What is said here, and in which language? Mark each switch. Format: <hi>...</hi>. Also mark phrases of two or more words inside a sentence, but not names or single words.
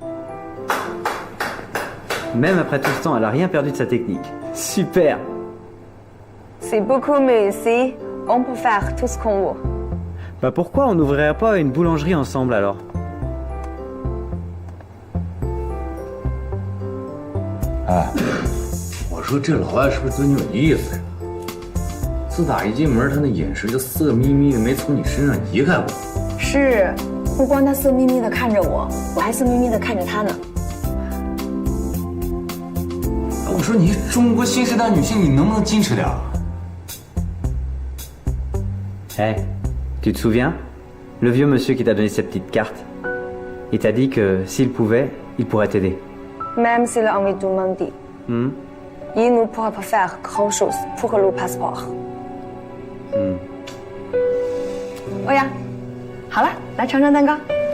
<fr>Même après tout ce temps, elle a rien perdu de sa technique. Super. C'est beaucoup mieux ici. On peut faire tout ce qu'on veut. Bah pourquoi on n'ouvrirait pas une boulangerie ensemble alors?</fr> <zh>哎，我说这老外是不是对你有意思呀？自打一进门，他那眼神就色眯眯的，没从你身上移开过。是，不光他色眯眯的看着我，我还色眯眯的看着他呢。我说你中国新时代女性，你能不能矜持点？</zh> <fr>Eh, tu te souviens? Le vieux monsieur qui t'a donné cette petite carte. Il t'a dit que s'il pouvait, il pourrait t'aider. Même s'il a envie de demander. Il ne pourra pas faire grand-chose pour le passeport.</fr> <zh>欧阳，好了，来尝尝蛋糕。</zh>